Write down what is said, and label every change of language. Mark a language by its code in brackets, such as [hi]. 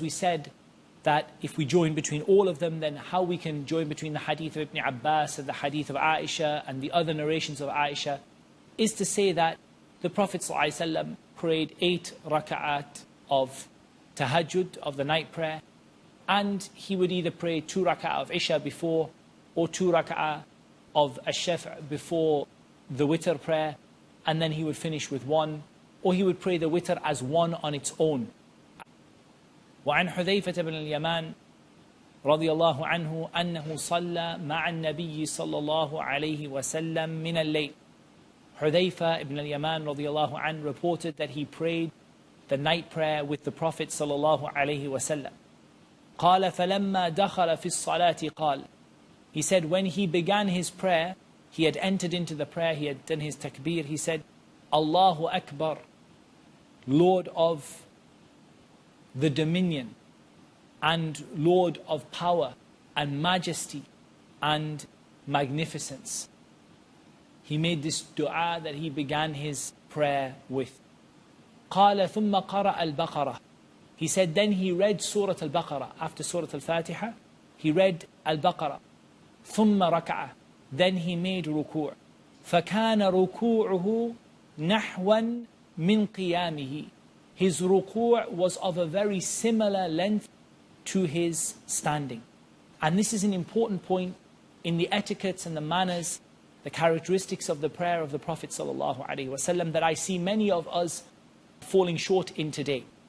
[en] We said that if we join between all of them, then how we can join between the hadith of Ibn Abbas and the hadith of Aisha and the other narrations of Aisha is to say that the Prophet ﷺ prayed 8 raka'at of tahajjud, of the night prayer, and he would either pray 2 raka'at of Isha before, or 2 raka'at of ash-shaf' before the witr prayer, and then he would finish with 1, or he would pray the witr as 1 on its own. [ar] وعن حذيفة بن اليمان رضي الله عنه أنه صلى مع النبي صلى الله عليه وسلم من الليل. [en] Hudhayfa ibn al-Yaman [ar] رضي الله عنه [en] reported that he prayed the night prayer with the Prophet [ar] صلى الله عليه وسلم. قال فلما دخل في الصلاة قال. [en] He said when he began his prayer, he had entered into the prayer, he had done his takbir, he said, Allahu Akbar, Lord of the dominion and Lord of power and majesty and magnificence. He made this dua that he began his prayer with. [ar] قال ثم قرأ البقرة. [en] He said then he read Surah Al-Baqarah. After Surah Al-Fatiha, he read Al-Baqarah. [ar] ثم ركع. [en] Then he made ruku'. [ar] فكان ركوعه نحوا من قيامه. [en] His ruku' was of a very similar length to his standing. And this is an important point in the etiquettes and the manners, the characteristics of the prayer of the Prophet ﷺ that I see many of us falling short in today.